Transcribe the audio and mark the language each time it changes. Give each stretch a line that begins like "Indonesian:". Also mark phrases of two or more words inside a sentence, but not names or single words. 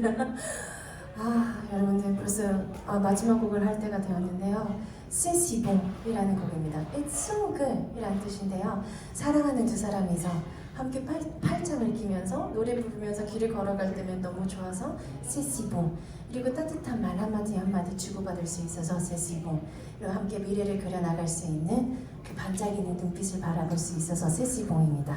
Korean: 여러분들 벌써 마지막 곡을 할 때가 되었는데요. C'est si bon 이라는 곡입니다.
English: It's so good
Korean: 이라는 뜻인데요. 사랑하는 두 사람이서 함께 팔짱을 끼면서 노래 부르면서 길을 걸어갈 때면 너무 좋아서
French: C'est si bon.
Korean: 그리고 따뜻한 말 한마디 한마디 주고받을 수 있어서
French: C'est si bon.
Korean: 그리고 함께 미래를 그려나갈 수 있는 그 반짝이는 눈빛을 바라볼 수 있어서
French: C'est si bon
Korean: 입니다.